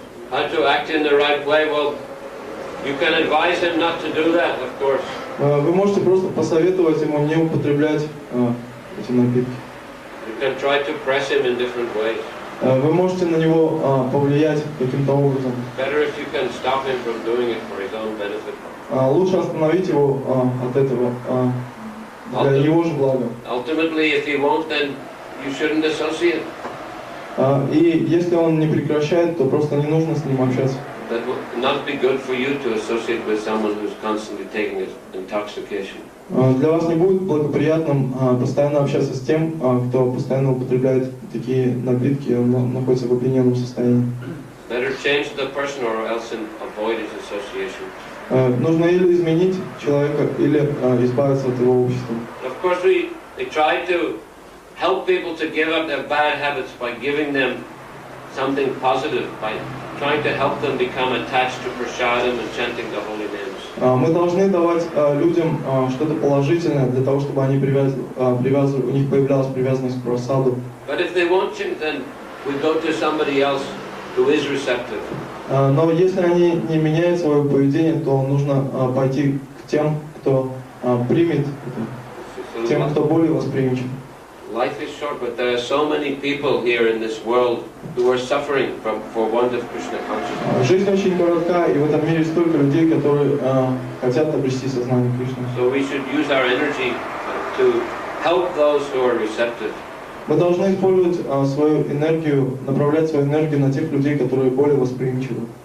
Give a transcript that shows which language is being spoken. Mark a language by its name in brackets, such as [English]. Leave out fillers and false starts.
[English] How to act in the right way? Well, you can advise him not to do that, of course. [Russian] Вы можете просто посоветовать ему не употреблять эти напитки. [English] You can try to press him in different ways. [Russian] Вы можете на него повлиять каким-то образом. [English] Better if you can stop him from doing it for his own benefit. [Russian] Лучше остановить его от этого для его же блага. [English] Ultimately, if he won't, then you shouldn't associate. [Russian] И если он не прекращает, то просто не нужно с ним общаться. [English] That would not be good for you to associate with someone who's constantly taking intoxication. [Russian] Для вас не будет благоприятным постоянно общаться с тем, кто постоянно употребляет такие напитки, он находится в опьяненном состоянии. [English] Better change the person or else avoid his association. [Russian] Нужно или изменить человека, или избавиться от его общества. [English] Of course, we try to help people to give up their bad habits by giving them something positive, by trying to help them become attached to prasadam and chanting the holy names. [Russian] Мы должны давать людям что-то положительное для того, чтобы они у них появлялась привязанность к прасаду. [English] But if they won't change, then we go to somebody else who is receptive. [Russian] Но если они не меняют свое поведение, то нужно пойти к тем, кто примет это, тем, кто более восприимчив. [English] Life is short, but there are so many people here in this world who are suffering for want of Krishna consciousness. [Russian] Жизнь очень коротка, и в этом мире столько людей, которые хотят обрести сознание Кришны. [English] So we should use our energy to help those who are receptive. [Russian] Мы должны использовать свою энергию, направлять свою энергию на тех людей, которые более восприимчивы.